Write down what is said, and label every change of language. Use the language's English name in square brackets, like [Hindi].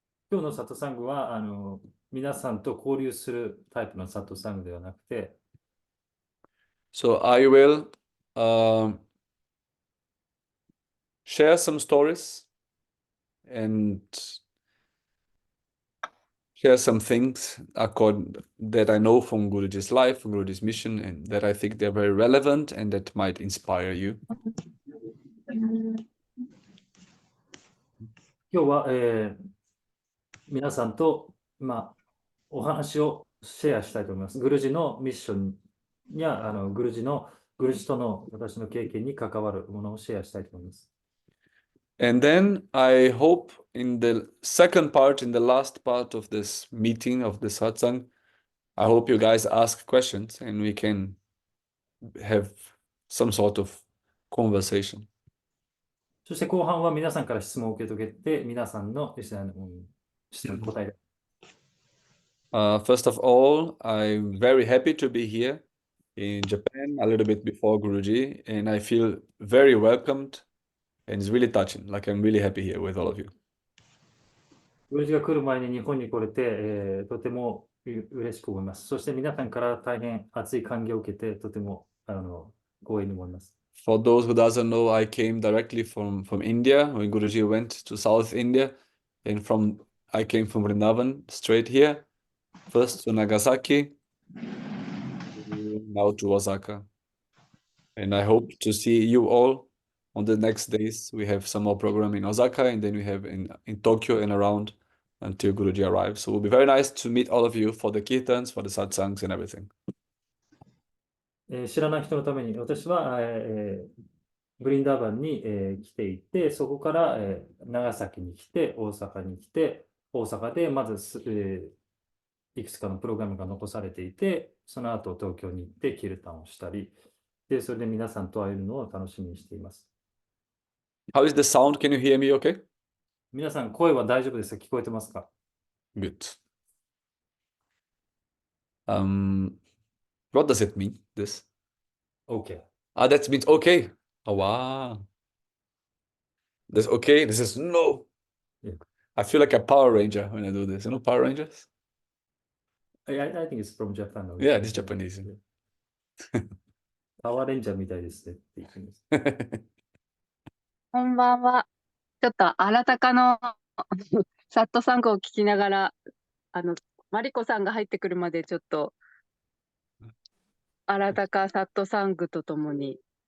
[Japanese] 今日のサトサングは皆さんと交流するタイプのサトサングではなくて、 [English] So I will share some stories and share some things that I know from Guruji's life, from Guruji's mission, and that I think they're very relevant and that might inspire you. [Japanese] 今日は、皆さんと、お話をシェアしたいと思います。グルジのミッションやグルジとの私の経験に関わるものをシェアしたいと思います。 [English] And then I hope in the second part, in the last part of this meeting, of the satsang, I hope you guys ask questions and we can have some sort of conversation. [Japanese] そして後半は皆さんから質問を受け解けて、皆さんの質問に答える。 [English] First of all, I'm very happy to be here in Japan a little bit before Guruji, and I feel very welcomed, and it's really touching. Like I'm really happy here with all of you. [Japanese] グルジが来る前に日本に来れて、とても嬉しく思います。そして皆さんから大変熱い歓迎を受けて、とても光栄に思います。 [English] For those who doesn't know, I came directly from India when Guruji went to South India, and I came from Vrindavan straight here, first to Nagasaki, now to Osaka. And I hope to see you all on the next days. We have some more program in Osaka, and then we have in Tokyo and around until Guruji arrives. So it will be very nice to meet all of you for the kirtans, for the satsangs and everything. [Japanese] 知らない人のために、私は、ブリンダーバンに、来ていて、そこから、長崎に来て、大阪に来て、大阪でまず、いくつかのプログラムが残されていて、その後東京に行ってキルタンをしたり、で、それで皆さんと会えるのを楽しみにしています。 [English] How is the sound? Can you hear me okay? [Japanese] 皆さん、声は大丈夫ですか？聞こえてますか？ [English] Good. What does it mean, this? OK。 That means okay. Oh, wow. This okay. This is no. Yeah. I feel like a Power Ranger when I do this. You know Power Rangers? I think it's from Japan. Yeah, this is Japanese. [Japanese] パワーレンジャーみたいですねって言ってます。こんばんは。ちょっとあらたかのサットサングを聞きながら、マリコさんが入ってくるまでちょっと、アラダカサットサングとともに。